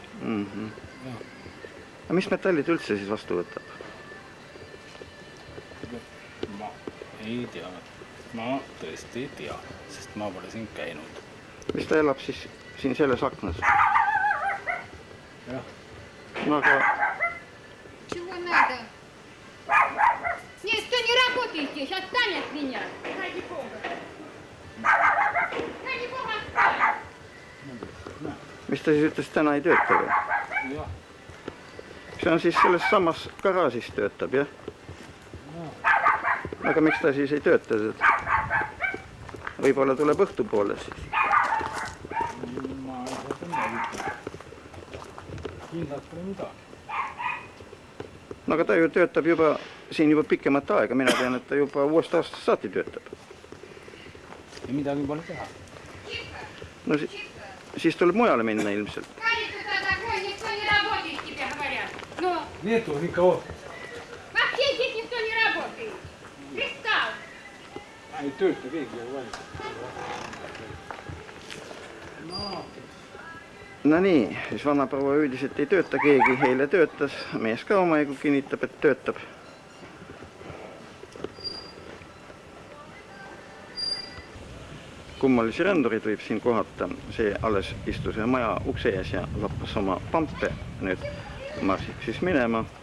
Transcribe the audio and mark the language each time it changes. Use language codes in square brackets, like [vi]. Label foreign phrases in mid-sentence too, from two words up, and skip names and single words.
[et] Aga mis metallid üldse siis vastu võtab? Ma ei tea. Ma tõesti ei tea, sest ma pole siin käinud. Mis ta elab siis siin selles aknas? Jah. No aga... [ru] Чего надо? Нет, что не работаете, сейчас Таня от меня. Ради Бога. Ради Бога, отстань. [et] Mis ta siis ütles, täna ei tööta või? Jah. See on siis selles samas garaažis töötab, jah? Aga miks ta siis ei tööta? Võib-olla tuleb õhtu poole siis. Ma ei saa tõmmel. Kindlalt pole midagi. No aga ta ju töötab juba siin juba pikemat aega. Mina tean, et ta juba uuest aastast saati töötab. Ja midagi pole teha. No siis tuleb mujale minna ilmselt. Kallitud, [ru] такой, никто не работает, тебе говорят. Ну, Нету никого. [et] Ei tööta keegi ei valita. No nii, siis vanaproua üldiselt ei tööta keegi, eile töötas, mees ka omajagu kinnitab, et töötab. Kummalisi rändurid võib siin kohata, see alles istus maja ukse ees ja lappas oma pampe, nüüd marsiks siis minema.